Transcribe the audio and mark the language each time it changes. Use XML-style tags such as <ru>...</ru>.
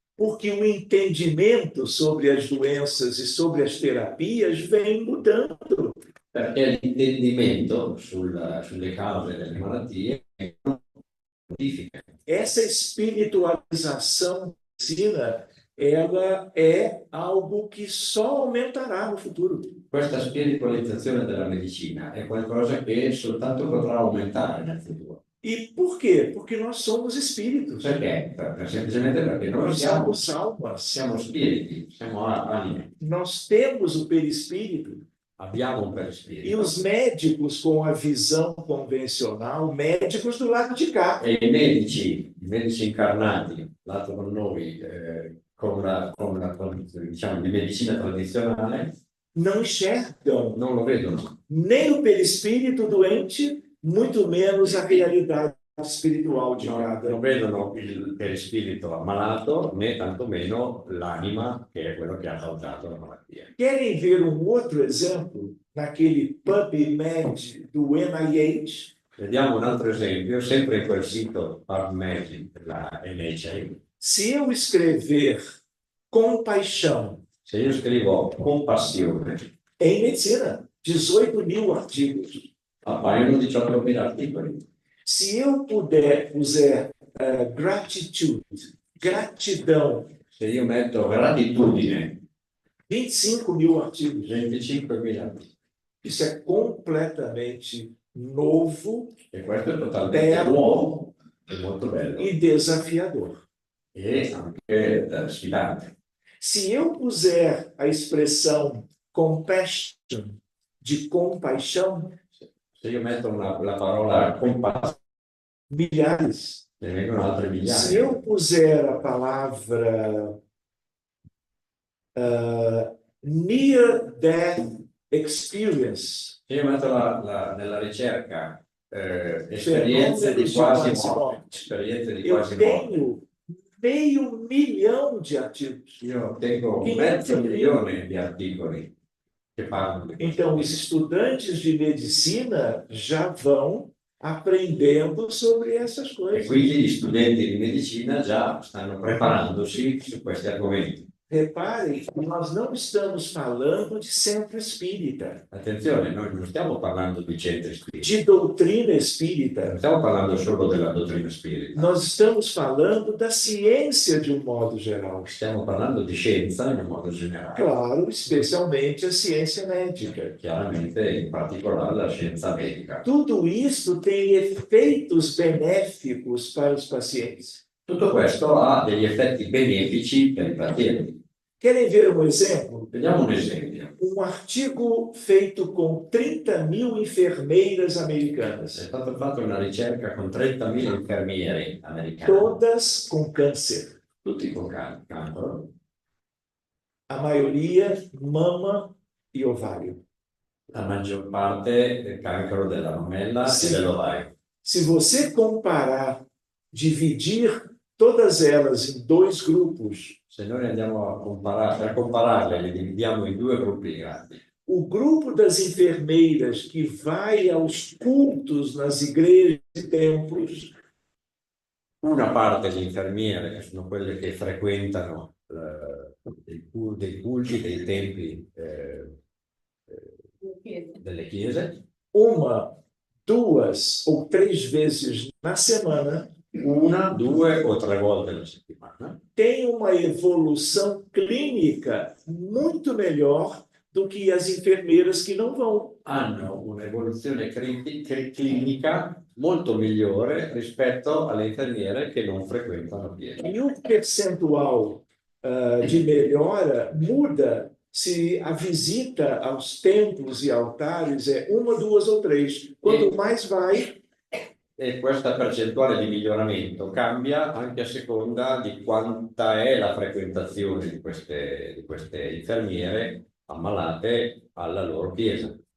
<pt>Porque o entendimento sobre as doenças e sobre as terapias vem mudando.</pt> <it>Perché l'intendimento sulle cause delle malattie è modifica.</it> <pt>Essa espiritualização da medicina, ela é algo que só aumentará no futuro.</pt> <it>Questa spiritualizzazione della medicina è qualcosa che soltanto potrà aumentare nel futuro.</it> <pt>E por quê? Porque nós somos espíritos.</pt> <it>Perché? Semplicemente perché noi</it> <pt>Nós</pt> <it>siamo</it> <pt>somos almas.</pt> <it>spiriti, siamo anime,</it> <pt>Nós temos o perispírito.</pt> <it>abbiamo un</it> <pt>E</pt> <it>perispirito.</it> <pt>os médicos com a visão convencional, médicos do lado de cá,</pt> <it>E i medici incarnati, lato con noi, con la diciamo, di medicina tradizionale,</it> <pt>não enxergam</pt> <it>non lo vedono.</it> <pt>nem o perispírito doente, muito menos a realidade espiritual de</pt> <it>Non</it> <pt>cada.</pt> <it>vedono il perispirito ammalato, né tantomeno l'anima, che è quello che ha causato la malattia.</it> <pt>Querem ver um outro exemplo naquele PubMed do NIH?</pt> <it>Vediamo un altro esempio, sempre in quel sito PubMed della NIH.</it> <pt>Se eu escrever compaixão</pt> <it>Se io scrivo compassione,</it> <pt>em medicina, 18.000 artigos.</pt> <it>appaiono 18.000 articoli.</it> <pt>Se eu puser gratitude, gratidão,</pt> <it>Se io metto gratitudine,</it> <pt>25.000 artigos.</pt> <it>25.000 articoli.</it> <pt>Isso é completamente novo</pt> <it>E questo è totalmente nuovo, è molto bello</it> <pt>e desafiador.</pt> <it>e anche sfidante.</it> <pt>Se eu puser a expressão compassion, de compaixão,</pt> <it>Se io metto la parola compassione,</it> <pt>milhares.</pt> <it>ne vengono altre</it> <pt>Se</pt> <it>migliaia.</it> <pt>eu puser a palavra</pt> <en>near death experience,</en> <it>Se io metto nella ricerca esperienze di quasi morte, esperienze di</it> <pt>eu</pt> <it>quasi morte,</it> <pt>tenho 500.000 de artigos.</pt> <it>io tengo 500 500.000 di articoli che parlano di questo.</it> <pt>Então, os estudantes de medicina já vão aprendendo sobre essas</pt> <it>E</it> <pt>coisas.</pt> <it>quindi gli studenti di medicina già stanno preparandosi su questi argomenti.</it> <pt>Reparem, nós não estamos falando de centro espírita,</pt> <it>Attenzione, noi non stiamo parlando di centri spiriti,</it> <pt>de doutrina</pt> <it>non</it> <pt>espírita.</pt> <it>stiamo parlando solo della dottrina spirita,</it> <pt>Nós estamos falando da ciência de um modo geral.</pt> <it>stiamo parlando di scienza in un modo generale,</it> <pt>Claro, especialmente a ciência médica.</pt> <it>chiaramente in particolare la scienza medica.</it> <pt>Tudo isso tem efeitos benéficos para os pacientes.</pt> <it>Tutto questo ha degli effetti benefici per i pazienti.</it> <pt>Querem ver um exemplo?</pt> <it>Vediamo un esempio.</it> <pt>Um artigo feito com 30.000 enfermeiras americanas,</pt> <it>È stata fatta una ricerca con 30.000 infermieri americani,</it> <pt>todas com câncer.</pt> <it>tutti con cancro,</it> <pt>A maioria mama e ovário.</pt> <it>la maggior parte del cancro della mammella Sì. e dell'ovaio.</it> <pt>Se você comparar, dividir todas elas em dois grupos,</pt> <it>Se noi andiamo a comparare, per compararle, le dividiamo in due gruppi grandi.</it> <pt>o grupo das enfermeiras que vai aos cultos nas igrejas e templos,</pt> <it>Una parte di infermiere, che sono quelle che frequentano dei culti, dei templi delle chiese,</it> <pt>uma, duas ou três vezes na semana,</pt> <it>una, due o tre volte alla settimana,</it> <pt>tem uma evolução clínica muito melhor do que as enfermeiras que não vão.</pt> <it>hanno un'evoluzione clinica molto migliore rispetto alle infermiere che non frequentano chiese.</it> <pt>E o percentual de melhora muda se a visita aos templos e altares é uma, duas ou três.</pt> <it>Quanto mais vai, E questa percentuale di miglioramento cambia anche a seconda di quanta è la frequentazione di queste infermiere ammalate alla loro chiesa.</it>